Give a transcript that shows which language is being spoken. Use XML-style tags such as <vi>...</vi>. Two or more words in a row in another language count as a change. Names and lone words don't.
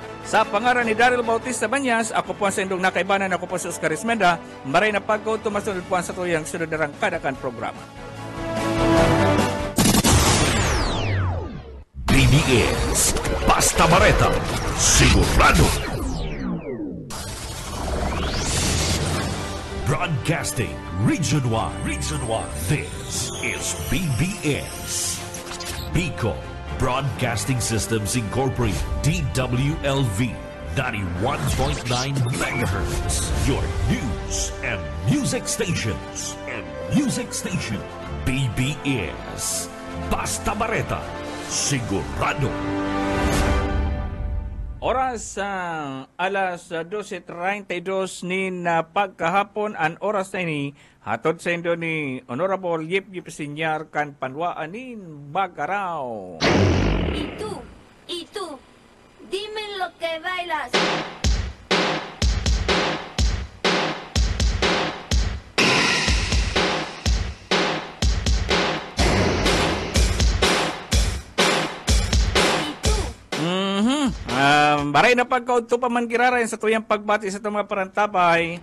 <bik>Sa pangaran ni Daryl Bautista Banyas, ako po ang sa indong nakaibanan, ako po si Oscar Ismenda, maray na pagka-udto masunod po ang sa tuyang sunod na rangkadakan programa. BBS Basta Bareta Sigurado Broadcasting Region 1.</bik> <en>This is BBS Bicol Broadcasting Systems Incorporated, DWLV 91.9 MHz. Your news and music stations. BBS Basta Bareta Sigurado.</en> <bik>Oras alas 12:32 ni na pagkahapon ang oras na ini hatod sa indo ni Honorable Yip Sinyar kan Panwaanin Bagaraw.</bik> <es>Y tú, dime lo que bailas.</es> <bik>Baray na pagkaudto pa man kiraray sa tuyang pagbati sa itong mga parantabay.</bik>